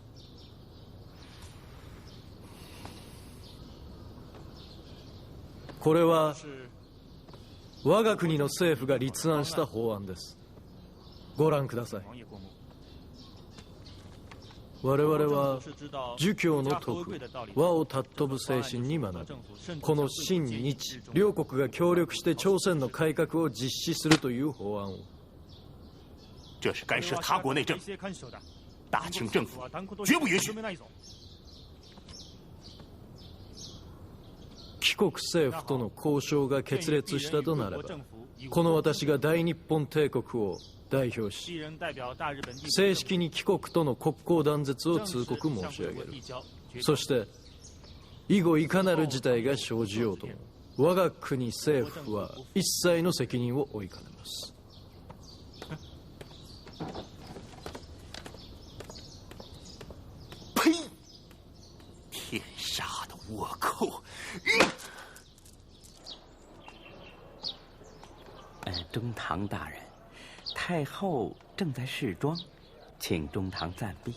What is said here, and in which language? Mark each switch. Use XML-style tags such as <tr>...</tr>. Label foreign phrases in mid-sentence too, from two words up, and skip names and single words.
<ja>これは我が国の政府が立案した法案です。ご覧ください。我々は儒教の徳、和を尊ぶ精神に学び、この親日両国が協力して朝鮮の改革を実施するという法案を。</ja> <zh>这是干涉他国内政，大清政府绝不允许。</zh> <ja>帰国政府との交渉が決裂したとなれば、この私が大日本帝国を代表し、正式に帰国との国交断絶を通告申し上げる。そして以後いかなる事態が生じようとも、我が国政府は一切の責任を負いかねます。</ja> <zh>呸！天杀的倭寇！中堂大人，太后正在侍庄，请中堂暂避。</zh>